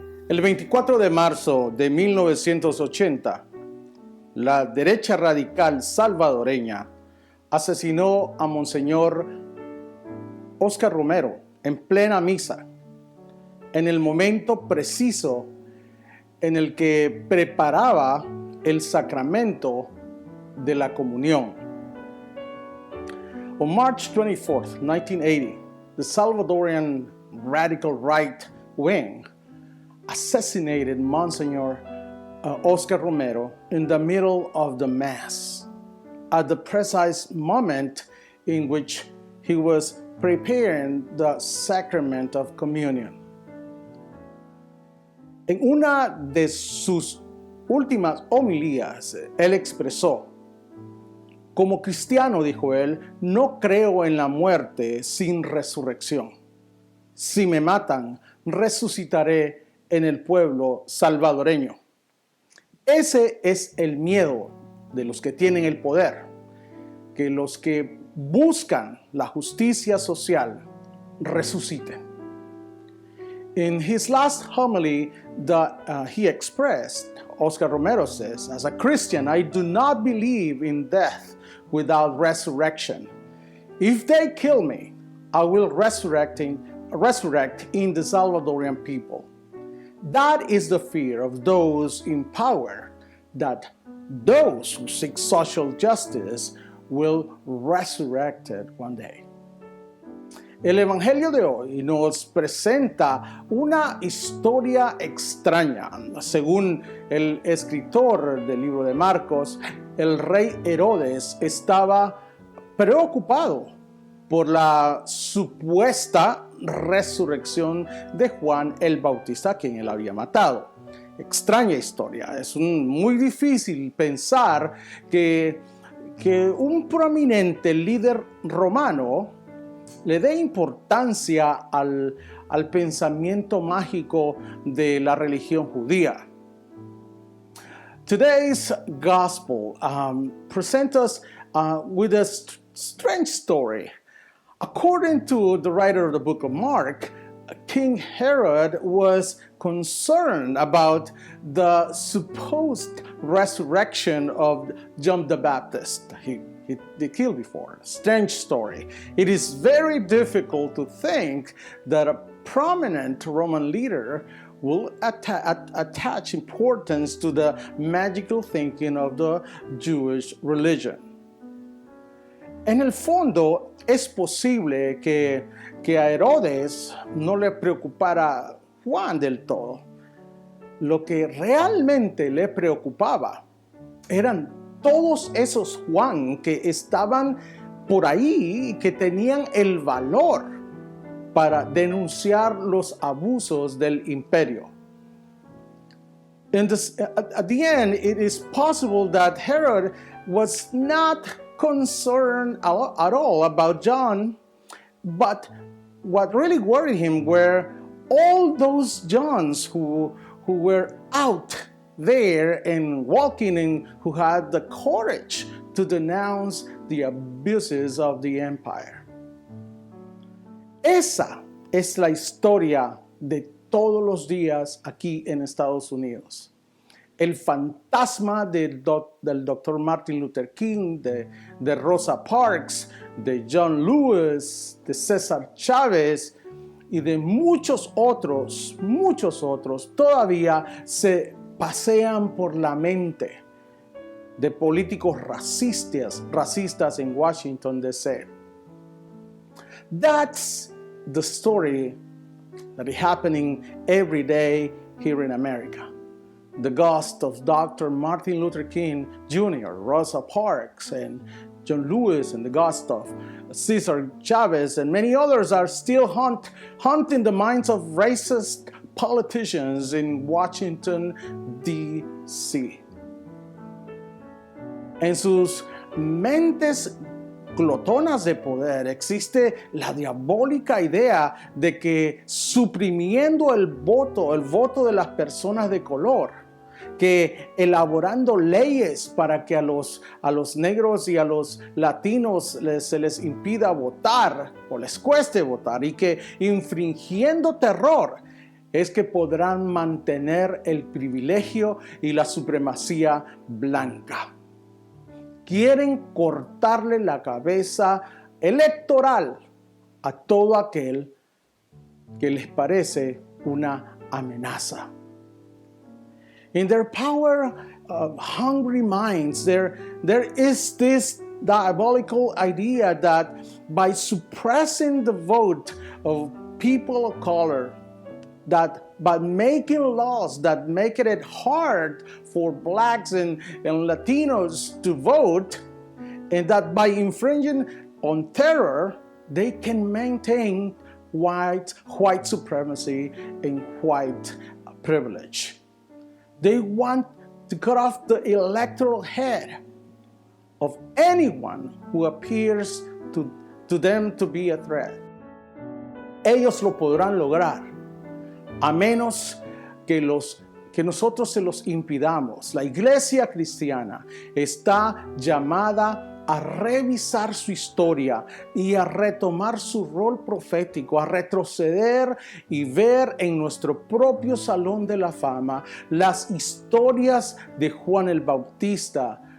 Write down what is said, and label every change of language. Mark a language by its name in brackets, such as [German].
[Spanish] El 24 de marzo de 1980, la derecha radical salvadoreña asesinó a Monseñor Óscar Romero en plena misa, en el momento preciso en el que preparaba el sacramento de la comunión. [English] On March 24th, 1980, the Salvadorian radical right wing assassinated Monsignor Óscar Romero in the middle of the Mass, at the precise moment in which he was preparing the sacrament of communion. [Spanish] En una de sus últimas homilías, él expresó: "Como cristiano", dijo él, "no creo en la muerte sin resurrección. Si me matan, resucitaré en el pueblo salvadoreño". Ese es el miedo de los que tienen el poder, que los que buscan la justicia social resuciten. [English] In his last homily that he expressed, Óscar Romero says, "As a Christian, I do not believe in death without resurrection. If they kill me, I will resurrect in the Salvadorian people. That is the fear of those in power, that those who seek social justice will resurrect it one day." [Spanish] El Evangelio de hoy nos presenta una historia extraña. Según el escritor del libro de Marcos, el rey Herodes estaba preocupado por la supuesta resurrección de Juan el Bautista, a quien él había matado. Extraña historia. Es muy difícil pensar que un prominente líder romano le dé importancia al pensamiento mágico de la religión judía. [English] Today's gospel presents us with a strange story. According to the writer of the book of Mark, King Herod was concerned about the supposed resurrection of John the Baptist. They killed before. Strange story. It is very difficult to think that a prominent Roman leader will attach importance to the magical thinking of the Jewish religion. [Spanish] En el fondo, es posible que a Herodes no le preocupara Juan del todo. Lo que realmente le preocupaba eran todos esos Juan que estaban por ahí y que tenían el valor para denunciar los abusos del imperio. [English] At the end, it is possible that Herod was not concerned at all about John, but what really worried him were all those Johns who were out there and walking and who had the courage to denounce the abuses of the empire. [Spanish] Esa es la historia de todos los días aquí en Estados Unidos. El fantasma del Dr. Martin Luther King, de Rosa Parks, de John Lewis, de César Chávez y de muchos otros todavía se pasean por la mente de políticos racistas en Washington, D.C. [English] That's the story that is happening every day here in America. The ghost of Dr. Martin Luther King Jr., Rosa Parks, and John Lewis, and the ghost of Cesar Chavez, and many others are still haunting the minds of racist politicians in Washington, D.C. [Spanish] En sus mentes glotonas de poder existe la diabólica idea de que suprimiendo el voto de las personas de color, que elaborando leyes para que a los negros y a los latinos se les impida votar o les cueste votar, y que infringiendo terror es que podrán mantener el privilegio y la supremacía blanca. Quieren cortarle la cabeza electoral a todo aquel que les parece una amenaza. [English] In their power of hungry minds, there is this diabolical idea that by suppressing the vote of people of color, that by making laws that make it hard for blacks and Latinos to vote, and that by infringing on terror, they can maintain white supremacy and white privilege. They want to cut off the electoral head of anyone who appears to them to be a threat. [Spanish] Ellos lo podrán lograr, a menos que nosotros se los impidamos. La Iglesia cristiana está llamada a revisar su historia y a retomar su rol profético, a retroceder y ver en nuestro propio Salón de la Fama las historias de Juan el Bautista,